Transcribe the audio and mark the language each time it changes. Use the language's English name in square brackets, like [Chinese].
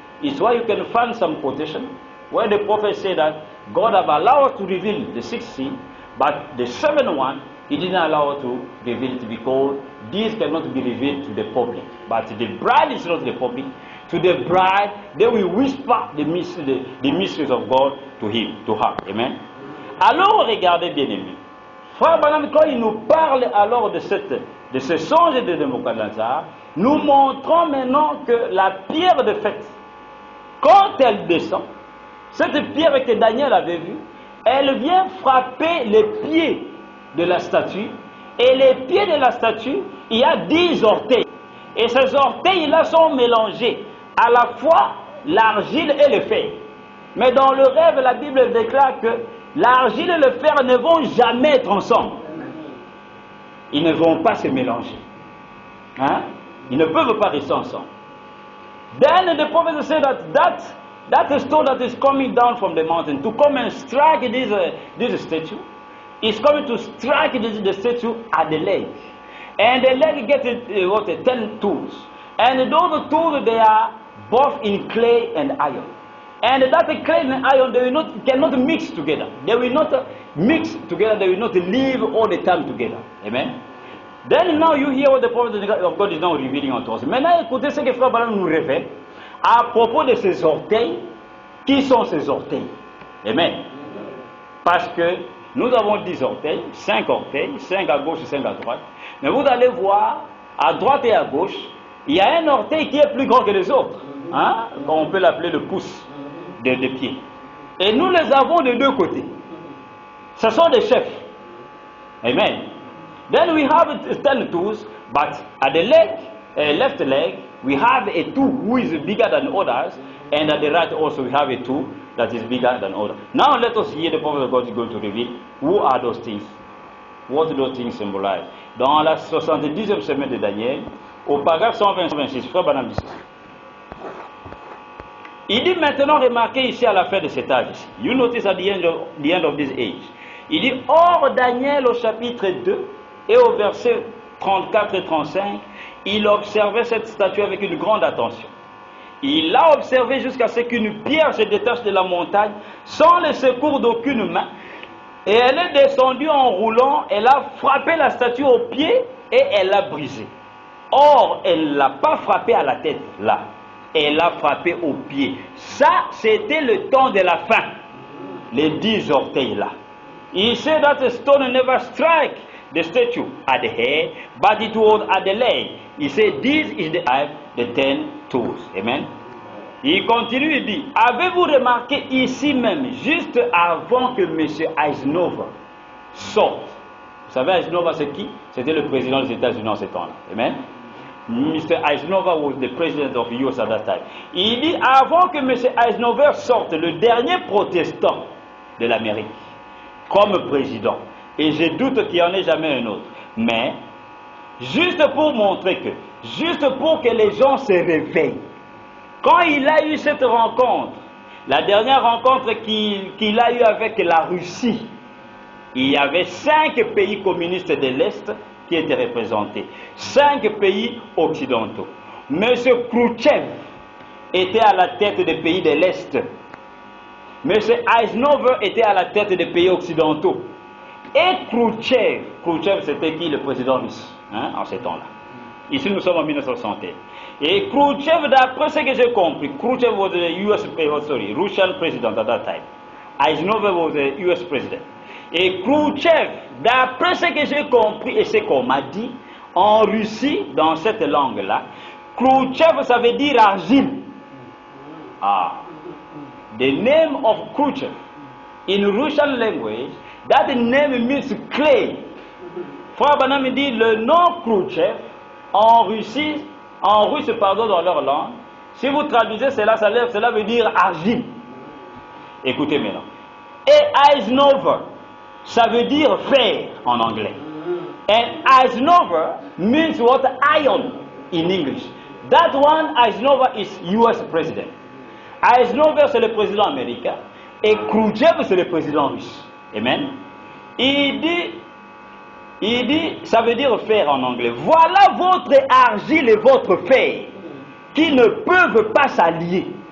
[English] It's why you can find some quotation where the prophet said that God have allowed us to reveal the sixth sin, but the seventh one, he didn't allow us to reveal it because this cannot be revealed to the public. But the bride is not the public. To the bride, they will whisper the mysteries of God to him, to her. Amen. [French] Alors, regardez bien aimé. Frère Branham, quand il nous parle alors de ce songe de Nebuchadnezzar, nous montrons maintenant que la pierre de fête, quand elle descend, cette pierre que Daniel avait vue, elle vient frapper les pieds de la statue. Et les pieds de la statue, il y a 10 orteils. Et ces orteils-là sont mélangés. À la fois l'argile et le fer. Mais dans le rêve, la Bible déclare que l'argile et le fer ne vont jamais être ensemble. Ils ne vont pas se mélanger. Hein? Ils ne peuvent pas rester ensemble. [English] Then the prophet said that stone that is coming down from the mountain to come and strike this statue is coming to strike the statue at the leg. And the leg gets 10 tools. And those tools, they are both in clay and iron. And that clay and iron, they cannot mix together. They will not mix together. They will not live all the time together. Amen. Then now you hear what the prophet of God is now revealing unto us. [French] Maintenant, écoutez ce que Frère Branham nous révèle à propos de ces orteils. Qui sont ces orteils? Amen. Parce que nous avons 10 orteils, 5 à gauche et 5 à droite. Mais vous allez voir, à droite et à gauche, il y a un orteil qui est plus grand que les autres. Hein? On peut l'appeler le pouce des pieds. Et nous les avons de deux côtés. Ce sont des chefs. Amen. [English] Then we have 10 toes, but at the left leg, we have a toe who is bigger than others, and at the right also we have a toe that is bigger than others. Now let us hear the prophet of God is going to reveal who are those things. What do those things symbolize? [French] Dans la 70e semaine de Daniel, au paragraphe 126, Frère Branham dit ceci. Il dit maintenant, remarquez ici à la fin de cet âge ici. [English] You notice at the end of this age. [French] Il dit, or Daniel au chapitre 2 et au verset 34 et 35, il observait cette statue avec une grande attention. Il l'a observé jusqu'à ce qu'une pierre se détache de la montagne sans le secours d'aucune main. Et elle est descendue en roulant, elle a frappé la statue au pied et elle l'a brisée. Or, elle ne l'a pas frappé à la tête, là. Elle l'a frappé au pied. Ça, c'était le temps de la fin. Les 10 orteils, là. [English] He said that the stone never strike the statue at the head, but it was at the leg. He said, this is the 10 toes. Amen. [French] Il continue, il dit, avez-vous remarqué ici même, juste avant que M. Eisenhower sorte? Vous savez, Eisenhower, c'est qui? C'était le président des États-Unis en ce temps-là. [English] Amen. Mr. Eisenhower was the president of US at that time. [French] Il dit, avant que M. Eisenhower sorte, le dernier protestant de l'Amérique, comme président, et je doute qu'il n'y en ait jamais un autre, mais, juste pour montrer que, juste pour que les gens se réveillent, quand il a eu cette rencontre, la dernière rencontre qu'il a eue avec la Russie, il y avait 5 pays communistes de l'Est qui étaient représentés, 5 pays occidentaux. M. Khrouchtchev était à la tête des pays de l'Est. M. Eisenhower était à la tête des pays occidentaux. Et Khrouchtchev c'était qui le président russe en ces temps-là? Ici, nous sommes en 1961. Et Khrouchtchev, d'après ce que j'ai compris, Khrouchtchev [English] was the Russian president at that time. Eisenhower was the US president. [French] Et Khrouchtchev, d'après ce que j'ai compris et ce qu'on m'a dit, en Russie, dans cette langue-là, Khrouchtchev, ça veut dire argile. Ah. [English] The name of Khrouchtchev, in Russian language, that name means clay. [French] Frère Branham dit le nom Khrouchtchev, en Russie, en russe, pardon, dans leur langue, si vous traduisez cela, cela veut dire argile. Écoutez maintenant. Et Eisenhower, ça veut dire fer en anglais. [English] And Eisenhower means what? Iron in English. That one, Eisenhower is US president. [French] Eisenhower, c'est le président américain. Et Khrouchtchev, c'est le président russe. Amen. Il dit, ça veut dire fer en anglais. Voilà votre argile et votre fer qui ne peuvent pas s'allier.